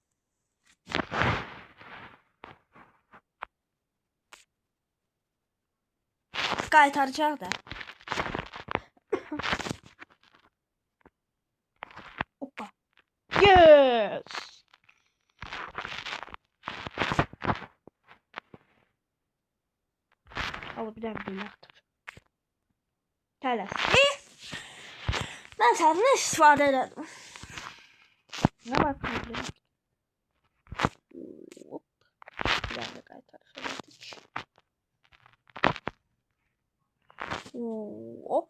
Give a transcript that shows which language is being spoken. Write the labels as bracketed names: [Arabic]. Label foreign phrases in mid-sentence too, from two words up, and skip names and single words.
[Azerbaijani] Qaytaracaq da. Hoppa. [Turkish] Yes. Al bir daha böyle atır. [Azerbaijani] Tələs. Mən səndən istifadə elədim. [Turkish] Nə bakıyorum? Hop. [Azerbaijani] Bir daha da qaytarış elədik. Hop.